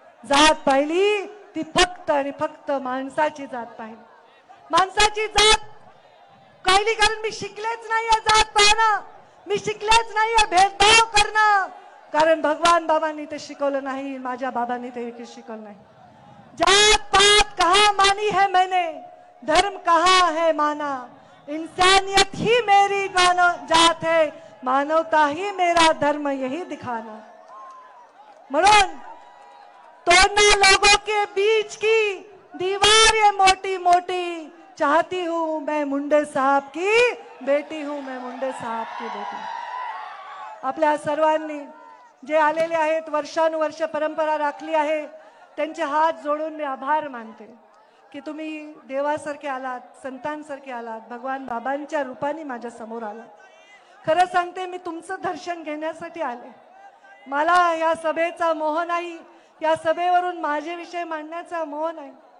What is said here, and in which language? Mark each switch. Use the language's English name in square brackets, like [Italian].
[Marathi] जात पाहिली ती फक्त आणि फक्त माणसाची जात पाहिली. माणसाची जात पाहिली कारण मी शिकलेच नाहीये जात पाहणं, मी शिकलेच नाहीये भेदभाव करणं, कारण भगवान बाबांनी ते शिकवलं नाही, माझ्या बाबांनी ते शिकवलं नाही. [Hindi] जात पात कहा मानी है मैंने, धर्म कहा है माना, इंसानियत ही मेरी जात है, मानवता ही मेरा धर्म यही दिखाना. [Marathi] म्हणून [Hindi] तोड़ना लोगों के बीच की दीवार ये मोटी मोटी, चाहती हूं मैं मुंडे साहब की बेटी हूं, मैं मुंडे साहब की बेटी. [Marathi] आपल्या सर्वांनी जे आलेले आहेत, वर्षानुवर्ष परंपरा राखली आहे, त्यांचे हात जोडून मी आभार मानते की तुम्ही देवासारखे आलात, संतांसारखे आलात, भगवान बाबांच्या रूपाने माझ्या समोर आलात. खरं सांगते, मी तुमचं दर्शन घेण्यासाठी आले. मला या सभेचा मोह नाही, या सभेवरून माझे विषय मांडण्याचा मोह नाही.